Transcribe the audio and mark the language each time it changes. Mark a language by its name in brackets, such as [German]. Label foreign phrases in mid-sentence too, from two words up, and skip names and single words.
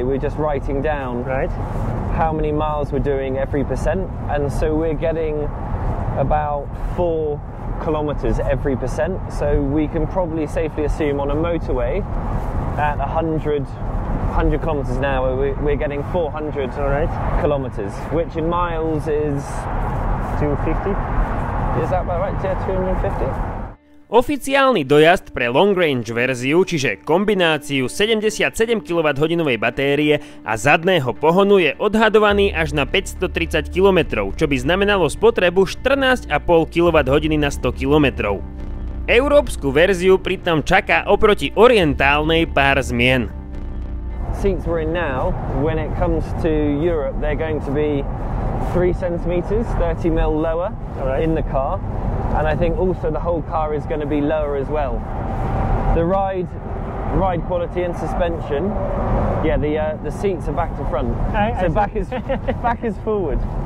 [English] We're just writing down how many miles we're doing every percent, and so we're getting about 4 kilometers every percent. So we can probably safely assume on a motorway at 100 kilometers an hour we're getting 400 kilometers, which in miles is 250. Is that about right? Yeah, 250. [Slovak] Oficiálny dojazd pre long range verziu, čiže kombináciu 77 kWh batérie a zadného pohonu, je odhadovaný až na 530 km, čo by znamenalo spotrebu 14,5 kWh na 100 km. Európsku verziu pritom čaká oproti orientálnej pár zmien. [English] Seats we're in now, when it comes to Europe, they're going to be 3 centimeters, 30 mil lower in the car. And I think also the whole car is going to be lower as well. The ride quality and suspension, the seats are back to front, so back is forward.